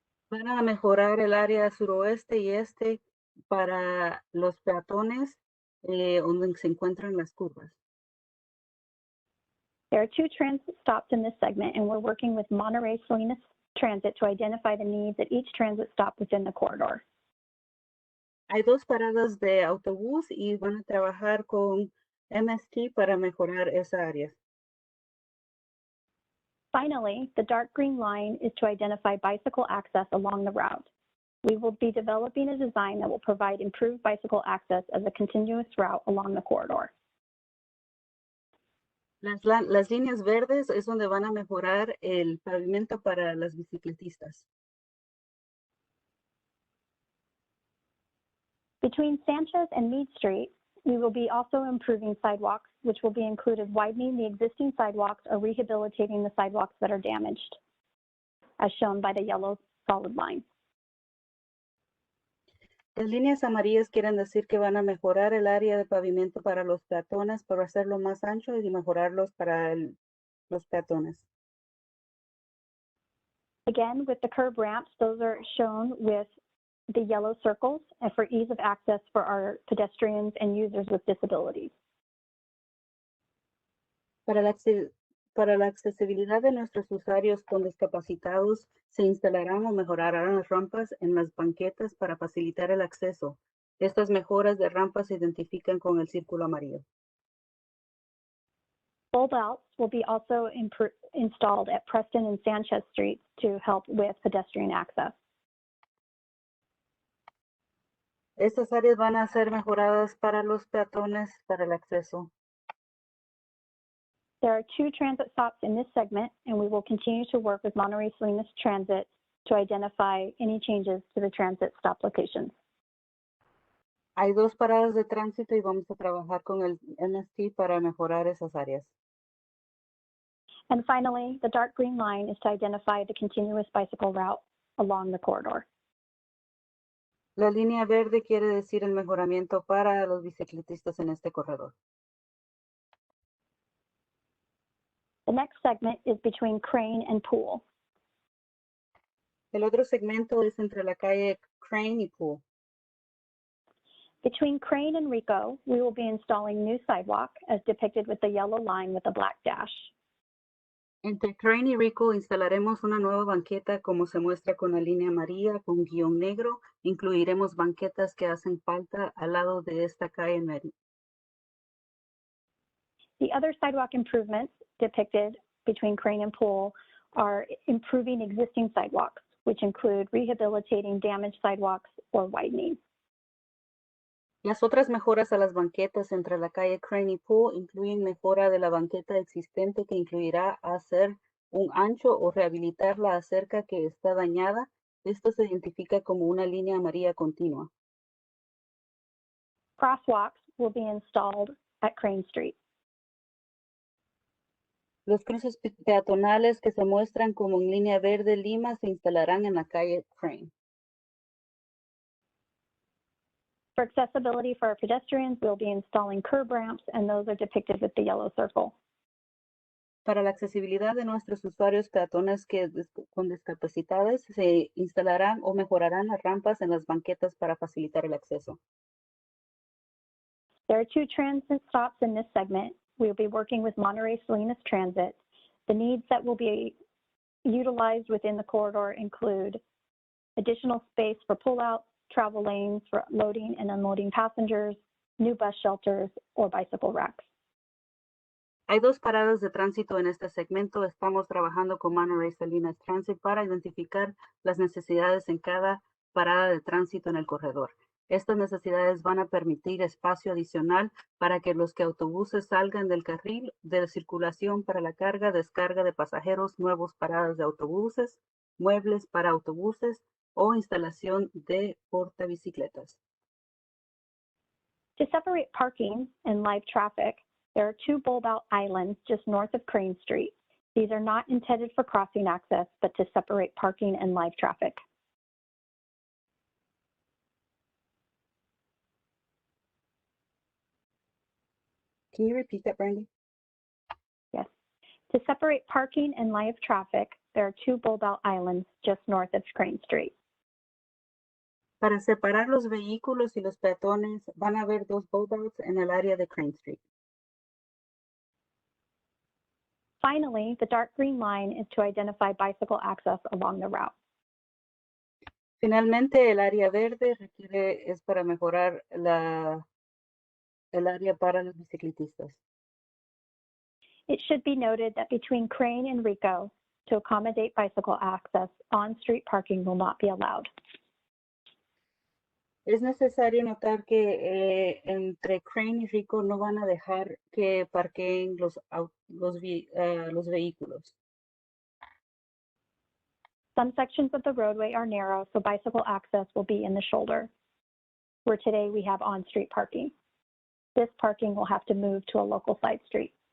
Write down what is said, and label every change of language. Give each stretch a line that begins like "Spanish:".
Spanish: Van a mejorar el área suroeste y este para los peatones donde se encuentran las curvas.
English: There are 2 transit stops in this segment, and we're working with Monterey Salinas Transit to identify the needs at each transit stop within the corridor.
Spanish: Hay 2 paradas de autobús y van a trabajar con MST para mejorar esa área.
English: Finally, the dark green line is to identify bicycle access along the route. We will be developing a design that will provide improved bicycle access as a continuous route along the corridor.
Spanish: Las líneas verdes es donde van a mejorar el pavimento para las bicicletistas.
English: Between Sanchez and Meade Street, we will be also improving sidewalks, which will be included widening the existing sidewalks or rehabilitating the sidewalks that are damaged, as shown by the yellow solid line.
Spanish: Las líneas amarillas quieren decir que van a mejorar el área de pavimento para los peatones para hacerlo más ancho y mejorarlos para los peatones.
English: Again, with the curb ramps, those are shown with the yellow circles and for ease of access for our pedestrians and users with disabilities.
Spanish: Para la accesibilidad de nuestros usuarios con discapacitados, se instalarán o mejorarán las rampas en las banquetas para facilitar el acceso. Estas mejoras de rampas se identifican con el círculo amarillo.
English: Bulb outs will be also installed at Preston and Sanchez Streets to help with pedestrian access.
Spanish: Estas áreas van a ser mejoradas para los peatones para el acceso.
English: There are 2 transit stops in this segment, and we will continue to work with Monterey Salinas Transit to identify any changes to the transit stop locations.
Spanish: Hay 2 paradas de tránsito y vamos a trabajar con el MST para mejorar esas áreas.
English: And finally, the dark green line is to identify the continuous bicycle route along the corridor.
Spanish: La línea verde quiere decir el mejoramiento para los bicicletistas en este corredor.
English: The next segment is between Crane and Pool.
Spanish: El otro segmento es entre la calle Crane y Pool.
English: Between Crane and Rico, we will be installing new sidewalk as depicted with the yellow line with the black dash.
Spanish: Entre Crane y Rico instalaremos una nueva banqueta como se muestra con la línea amarilla con guión negro. Incluiremos banquetas que hacen falta al lado de esta calle Mary.
English: The other sidewalk improvements depicted between Crane and Pool are improving existing sidewalks, which include rehabilitating damaged sidewalks or widening.
Spanish: Las otras mejoras a las banquetas entre la calle Crane y Pool incluyen mejora de la banqueta existente que incluirá hacer un ancho o rehabilitar la acera que está dañada. Esto se identifica como una línea amarilla continua.
English: Crosswalks will be installed at Crane Street.
Spanish: Los cruces peatonales que se muestran como en línea verde lima se instalarán en la calle Crane.
English: For accessibility for our pedestrians, we'll be installing curb ramps, and those are depicted with the yellow circle.
Spanish: Para la accesibilidad de nuestros usuarios peatones con discapacidades, se instalarán o mejorarán las rampas en las banquetas para facilitar el acceso.
English: There are 2 transit stops in this segment. We'll be working with Monterey Salinas Transit. The needs that will be utilized within the corridor include additional space for pullouts, travel lanes for loading and unloading passengers, new bus shelters, or bicycle racks.
Spanish: Hay 2 paradas de tránsito en este segmento. Estamos trabajando con Monterey Salinas Transit para identificar las necesidades en cada parada de tránsito en el corredor. Estas necesidades van a permitir espacio adicional para que los autobuses salgan del carril de circulación para la carga, descarga de pasajeros, nuevos paradas de autobuses, muebles para autobuses o instalación de portabicicletas.
English: To separate parking and live traffic, there are 2 bulb-out islands just north of Crane Street. These are not intended for crossing access, but to separate parking and live traffic. Can you repeat that, Brandy? Yes. To separate parking and live traffic, there are 2 bulb-out islands just north of Crane Street.
Spanish: Para separar los vehículos y los peatones, van a haber 2 bulb-outs en el área de Crane Street.
English: Finally, the dark green line is to identify bicycle access along the route.
Spanish: Finalmente, el área verde es para mejorar el área para los bicicletistas.
English: It should be noted that between Crane and Rico, to accommodate bicycle access, on-street parking will not be allowed.
Spanish: Es necesario notar que entre Crane y Rico no van a dejar que parqueen los vehículos.
English: Some sections of the roadway are narrow, so bicycle access will be in the shoulder, where today we have on-street parking. This parking will have to move to a local side street.